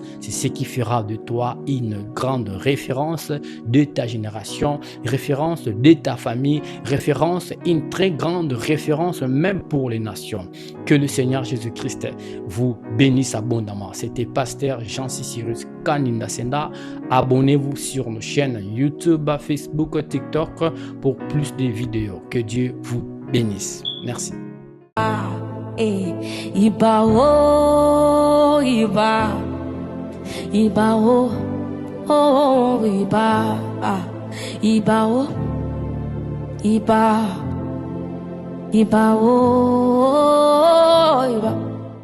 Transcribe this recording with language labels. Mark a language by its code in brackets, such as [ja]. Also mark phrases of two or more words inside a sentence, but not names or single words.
[fr] C'est ce qui fera de toi une grande référence de ta génération, référence de ta famille, référence, une très grande référence même pour les nations. Que le Seigneur Jésus-Christ vous bénisse abondamment. C'était Pasteur Jancy Cyrus Kaninda Senda. Abonnez-vous sur nos chaînes YouTube, Facebook, TikTok pour plus de vidéos. Que Dieu vous bénisse. Merci. Iba oh, iba oh, oh, iba oh, iba oh, iba.